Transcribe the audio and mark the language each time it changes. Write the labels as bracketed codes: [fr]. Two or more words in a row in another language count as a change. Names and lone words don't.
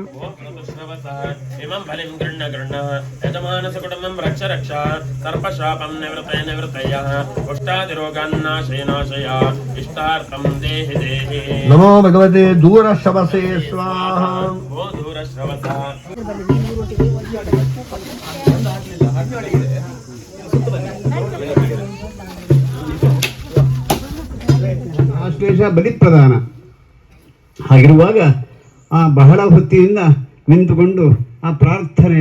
[sa] इमं बलिं गृह्ण यजमानसुकुटुम्बं रक्ष सर्पशापं निवृत्तय कुष्ठादिरोगान्नाशय नाशय इष्टार्थं देहि देहे नमो भगवते दूरश्रवसे स्वाहा ओ दूरश्रवसा [kn] ಆಶ್ಲೇಷ ಬಲಿಪ್ರದಾನ ಹಾಗಿರುವಾಗ ಆ ಬಹಳ ಹೊತ್ತಿನಿಂದ ನಿಂತುಕೊಂಡು ಆ ಪ್ರಾರ್ಥನೆಯ